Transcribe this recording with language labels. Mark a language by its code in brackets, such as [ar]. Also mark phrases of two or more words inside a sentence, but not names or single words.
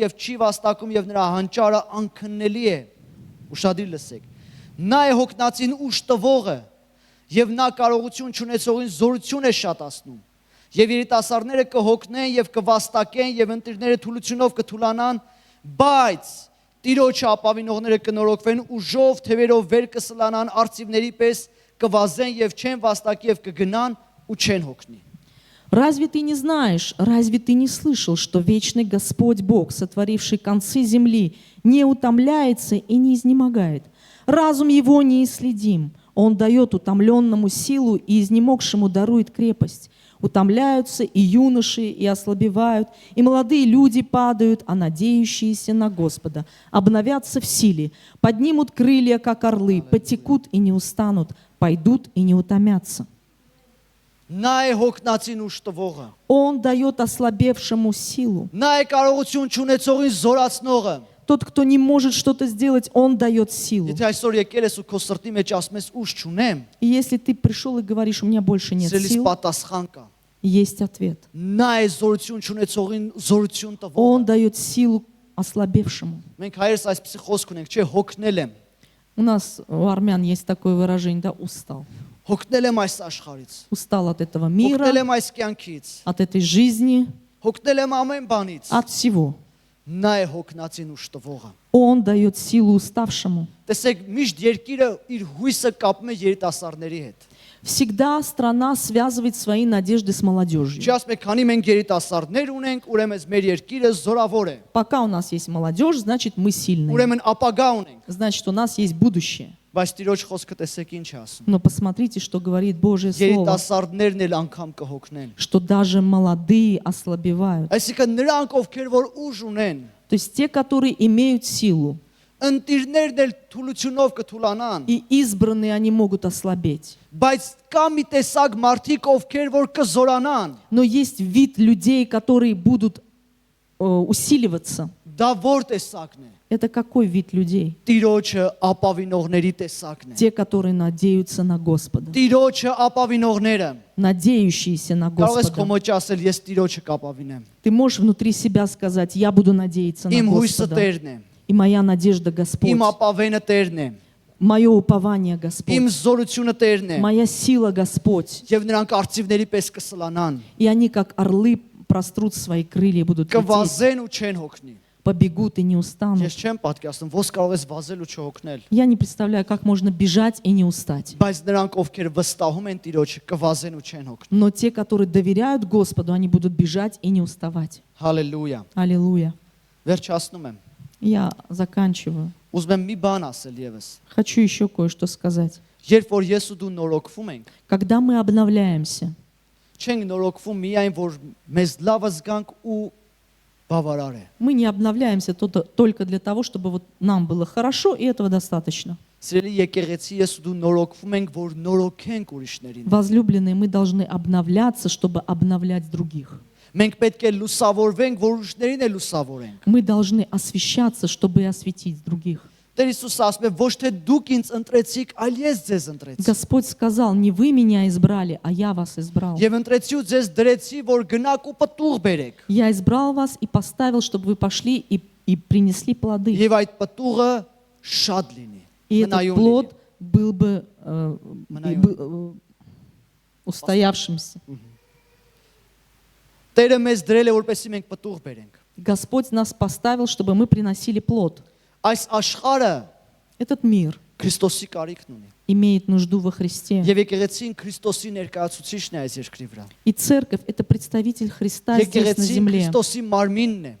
[hy] եւ չի վաստակում եւ նրա հանճարը անքննելի է։ Ուշադիր լսեք։ Նա է հոգնածին ուշ տվողը եւ նա կարողություն չունեցողին զորություն է շատացնում։ Եվ երիտասարդները կհոգնեն եւ կվաստակեն եւ ընտիրները թուլությունով կթուլանան, բայց Տիրոջը ապավինողները կնորոգվեն ուժով, թևերով վեր կսլանան արծիվների պես, կվազեն եւ չեն վաստակի եւ կգնան ու չեն հոգնի։ [ru] Разве ты не знаешь, разве ты не слышал, что вечный Господь Бог, сотворивший концы земли, не утомляется и не изнемогает? Разум его неисследим. Он дает утомленному силу и изнемогшему дарует крепость. Утомляются и юноши, и ослабевают, и молодые люди падают, а надеющиеся на Господа обновятся в силе, поднимут крылья, как орлы, потекут и не устанут, пойдут и не утомятся. [hy] Նա է հոգնածին ուշ տվողը։ [ru] Он дает ослабевшему силу. [hy] Նա է կարողություն չունեցողին զորացնողը։ [ru] Тот, кто не может что-то сделать, он дает силу. [hy] Եթե այսօր եկել ես ու քո սրտի մեջ ասում ես ուշ չունեմ, [ru] И если ты пришел и говоришь, у меня больше нет [hy] սիրելիս [ru] сил, [hy] պատասխան կա։ [ru] есть ответ. [hy] Նա է զորություն չունեցողին զորություն [ru] Он [hy] տվողը։ [ru] дает силу ослабевшему. [hy] Մենք հայերս այսպեսի խոսք ունենք, չէ, հոգնել եմ։ [ru] У нас, у армян, есть такое выражение, да, устал. [hy] Հոգնել եմ այս աշխարհից։ [ru] Устал от этого мира, [hy] Հոգնել եմ այս կյանքից։ [ru] от этой жизни, [hy] Հոգնել եմ ամեն բանից։ [ru] от всего. [hy] Նա է հոգնածին ուշ տվողը։ [ru] Он дает силу уставшему. [hy] Տեսեք, միշտ երկիրը իր հույսը կապում է երիտասարդների հետ։ [ru] Всегда страна связывает свои надежды с молодежью. [hy] Չի ասում եք, քանի մենք երիտասարդներ ունենք, ուրեմն մեր երկիրը զորավոր է։ [ru] Пока у нас есть молодежь, значит, мы сильные. [hy] Ուրեմն ապագա ունենք։ [ru] Значит, у нас есть будущее. [hy] Բայց Տիրոջ խոսքը տեսեք ինչ է ասում։ [ru] Но посмотрите, что говорит Божье Слово, [hy] Երիտասարդներն էլ անգամ կհոգնեն։ [ru] что даже молодые ослабевают. [hy] Այսինքն նրանք, ովքեր որ ուժ ունեն, [ru] То есть те, которые имеют силу, [hy] ընտիրներն էլ թուլությունով կթուլանան, [ru] и избранные они могут ослабеть. [hy] բայց կա մի տեսակ մարդիկ, ովքեր որ կզորանան։ [ru] Но есть вид людей, которые будут усиливаться. [hy] Դա որ տեսակն է։ [ru] Это какой вид людей? [hy] Տիրոջը ապավինողների տեսակն է։ [ru] Те, которые надеются на Господа. [hy] Տիրոջը ապավինողները։ [ru] Надеющиеся на [hy] Կարող ես [ru] Господа. [hy] քո մեջ ասել, ես Տիրոջը կապավինեմ։ [ru] Ты можешь внутри себя сказать, я буду надеяться на [hy] Իմ հույսը [ru] Господа. [hy] Տերն է։ [ru] И моя надежда Господь. [hy] Իմ ապավենը Տերն է։ [ru] Мое упование [hy] Իմ [ru] Господь. [hy] զորությունը Տերն է։ [ru] Моя сила Господь. [hy] Եվ նրանք արծիվների պես կսլանան։ [ru] И они, как орлы, прострут свои крылья и будут лететь. [hy] Կվազեն ու չեն հոգնի։ [ru] Побегут и не устанут. [hy] Ես չեմ պատկերացնում, ոնց կարող ես վազել ու չհոգնել։ [ru] Я не представляю, как можно бежать и не устать. [hy] Բայց նրանք, ովքեր վստահում են Տիրոջը, կվազեն ու չեն հոգնի։ [ru] Но те, которые доверяют Господу, они будут бежать и не уставать. [hy] Հալելույա։ [ru] Аллилуйя. [hy] Վերջացնում եմ։ [ru] Я заканчиваю. [hy] Ուզում եմ մի բան ասել եւս։ [ru] Хочу еще кое-что сказать. [hy] Երբ որ ես ու դու նորոգվում ենք, [ru] Когда мы обновляемся, [hy] չենք նորոգվում միայն որ մեզ լավ զգանք ու բավարար է։ [ru] мы не обновляемся только для того, чтобы вот нам было хорошо, и этого достаточно. [hy] Սիրելի եկեղեցի, ես ու դու նորոգվում ենք, որ նորոգենք ուրիշներին։ [ru] Возлюбленные, мы должны обновляться, чтобы обновлять других. [hy] Մենք պետք է լուսավորվենք, որ ուրիշներին է լուսավորենք։ [ru] Мы должны освещаться, чтобы и осветить других. [hy] Տեր Հիսուսը ասում է, ոչ թե դուք ինձ ընտրեցիք, այլ ես ձեզ ընտրեցի։ [ru] Господь сказал, не вы меня избрали, а я вас избрал. [hy] Եվ ընտրեցի ու ձեզ դրեցի, որ գնաք ու պտուղ բերեք։ [ru] Я избрал вас и поставил, чтобы вы пошли и принесли плоды. [hy] Եվ այդ պտուղը շատ լինի։ [ru] И этот [hy] մնայուն [ru] плод [hy] լինի։ [ru] был бы устоявшимся. [hy] Տերը մեզ դրել է, որպեսզի մենք պտուղ բերենք։ [ru] Господь нас поставил, чтобы мы приносили плод. [hy] Այս աշխարհը [ru] Этот мир [hy] Քրիստոսի կարիքն ունի։ [ru] имеет нужду во Христе. [hy] Եվ եկեղեցին Քրիստոսի ներկայացուցիչն է այս երկրի վրա։ [ru] И церковь — это представитель Христа здесь на [hy] Եկեղեցին [ru] земле. [hy] Քրիստոսի մարմինն է։